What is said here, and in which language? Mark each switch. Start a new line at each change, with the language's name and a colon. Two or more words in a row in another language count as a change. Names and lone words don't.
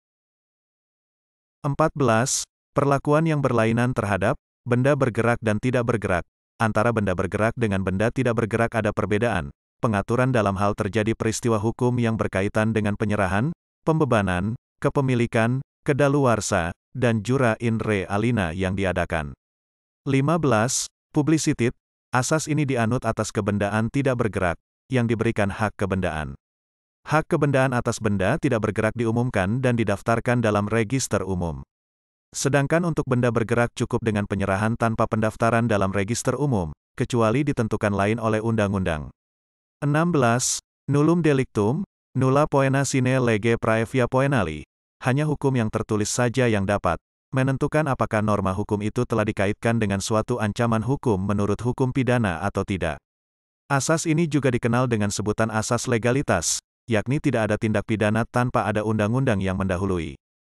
Indonesian: 14. Perlakuan yang berlainan terhadap benda bergerak dan tidak bergerak. Antara benda bergerak dengan benda tidak bergerak ada perbedaan. Pengaturan dalam hal terjadi peristiwa hukum yang berkaitan dengan penyerahan, pembebanan, kepemilikan, kedaluarsa, dan
Latin: jura in re alina
Indonesian: yang diadakan. 15. Publisitit. Asas ini dianut atas kebendaan tidak bergerak, yang diberikan hak kebendaan. Hak kebendaan atas benda tidak bergerak diumumkan dan didaftarkan dalam register umum. Sedangkan untuk benda bergerak cukup dengan penyerahan tanpa pendaftaran dalam register umum, kecuali ditentukan lain oleh undang-undang. 16.
Latin: Nullum delictum, nulla poena sine lege praevia poenali.
Indonesian: Hanya hukum yang tertulis saja yang dapat menentukan apakah norma hukum itu telah dikaitkan dengan suatu ancaman hukum menurut hukum pidana atau tidak. Asas ini juga dikenal dengan sebutan asas legalitas, yakni tidak ada tindak pidana tanpa ada undang-undang yang mendahului.